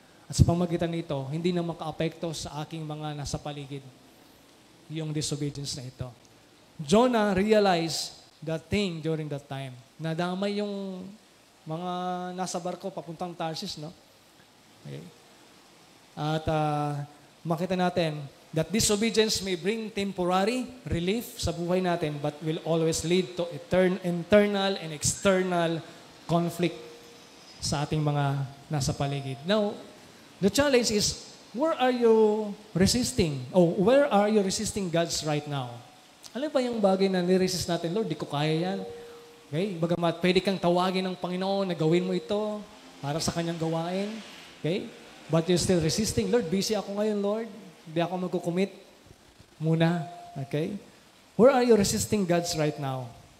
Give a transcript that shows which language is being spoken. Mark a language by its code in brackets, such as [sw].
[tl] At sa pamagitan nito, hindi na makaapekto sa aking mga nasa paligid yung disobedience na ito. [en] Jonah realized that thing during that time. [tl] Nadamay yung mga nasa barko papuntang Tarsis, no? Okay. At makita natin [en] that disobedience may bring temporary relief [tl] sa buhay natin [en] but will always lead to internal and external conflict [tl] sa ating mga nasa paligid. [en] Now, the challenge is, where are you resisting? Where are you resisting God's right now? [tl] Ano ba yung bagay na niresist natin? Lord, di ko kaya yan. Okay? Bagamat pwede kang tawagin ng Panginoon na gawin mo ito para sa kanyang gawain. [en] Okay? But you're still resisting. [tl] Lord, busy ako ngayon, Lord. Hindi ako magkukumit muna. [en] Okay? Where are you resisting God's right now?